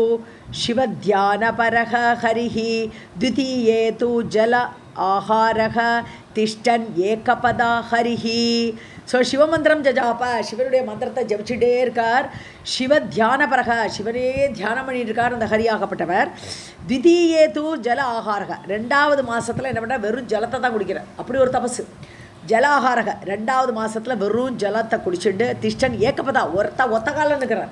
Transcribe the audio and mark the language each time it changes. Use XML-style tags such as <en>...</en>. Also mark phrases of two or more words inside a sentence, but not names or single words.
<sa>शिवध्यानपरः हरिः द्वितीये तु जल आहारः तिष्ठन् एकपदा हरिः. सः शिवमन्त्रं जजाप,</sa> <ta>சிவனுடைய மந்திரத்தை ஜபிச்சுட்டே இருக்கார்.</ta> <sa>शिव ध्यानपरः,</sa> <ta>சிவனே தியானம் பண்ணிட்டு இருக்கார் அந்த ஹரியாகப்பட்டவர்.</ta> <sa>द्वितीये तु जल आहारः,</sa> <ta>2வது மாதத்தில் என்ன பண்ணால் வெறும் ஜலத்தை தான் குடிக்கிறார். அப்படி ஒரு தபசு. ஜலாகாரக 2வது மாதத்தில் வெறும் ஜலத்தை குடிச்சுட்டு</ta> <sa>तिष्ठन् एकपदा</sa> <ta>ஒத்த காலம் நிற்கிறார்.</ta>